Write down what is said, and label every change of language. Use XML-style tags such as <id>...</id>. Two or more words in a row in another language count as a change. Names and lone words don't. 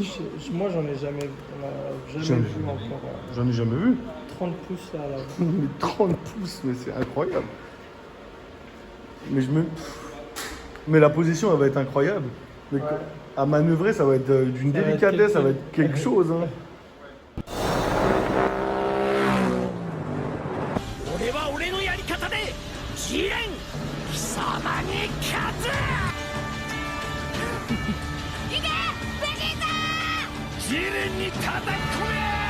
<fr>Moi, j'en ai jamais, on a jamais Jamais. vu encore. J'en ai jamais vu. 30 pouces là. Mais 30 pouces, mais c'est incroyable. Mais la position, elle va être incroyable. Mais à manœuvrer, ça va être d'une Ça va être délicatesse, ça va être quelque chose. Hein.</fr> <ja>俺は俺のやり方で試練貴様に勝ついけベジータ試練に叩き込め</ja>